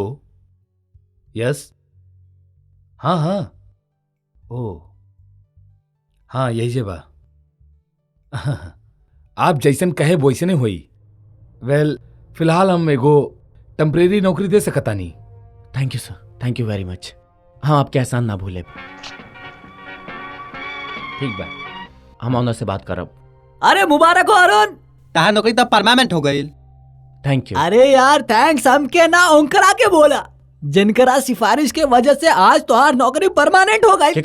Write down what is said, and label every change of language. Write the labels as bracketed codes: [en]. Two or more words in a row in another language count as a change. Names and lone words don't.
[bho] यस। हाँ हाँ। ओ हाँ, यही जे बा। आप जैसन कहे वैसने होई। वेल, फिलहाल हम एगो टेम्परेरी नौकरी दे सकतानी। [en] Thank you sir, thank you very much. [bho] हाँ, आपके एहसान ना भूले। ठीक बा। हम ऑनर से बात करब। अरे मुबारक हो अरुण। तहां नौकरी तब परमानेंट हो गई। [en] Thank you. [bho] अरे यार थैंक्स हमके ना ओंकरा के बोला, जिनकरा सिफारिश के वजह से आज तोहार नौकरी परमानेंट हो गई।